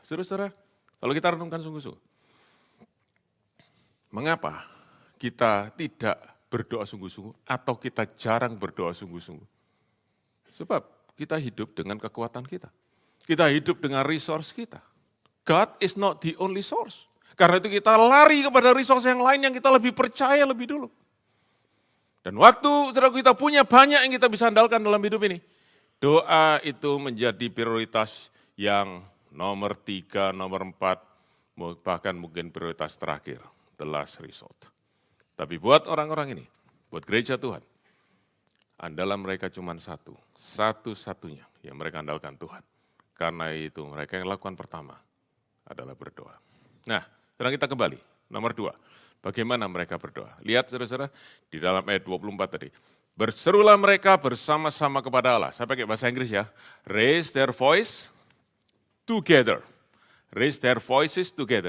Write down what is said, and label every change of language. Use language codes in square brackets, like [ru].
[id] Saudara-saudara, kalau kita renungkan sungguh-sungguh. Mengapa kita tidak berdoa sungguh-sungguh atau kita jarang berdoa sungguh-sungguh? Sebab kita hidup dengan kekuatan kita. Kita hidup dengan resource kita. [en] God is not the only source. [id] Karena itu kita lari kepada resource yang lain yang kita lebih percaya lebih dulu. Dan waktu saudara kita punya banyak yang kita bisa andalkan dalam hidup ini. Doa itu menjadi prioritas yang nomor 3, nomor 4, bahkan mungkin prioritas terakhir. [en] The last resort. [id] Tapi buat orang-orang ini, buat gereja Tuhan, andalan mereka cuma satu-satunya yang mereka andalkan Tuhan. Karena itu mereka yang lakukan pertama adalah berdoa. Nah, sekarang kita kembali, nomor 2. Bagaimana mereka berdoa? Lihat saudara-saudara, di dalam ayat 24 tadi. Berserulah mereka bersama-sama kepada Allah. Saya pakai bahasa Inggris ya. [en] Raise their voice together. Raise their voices together.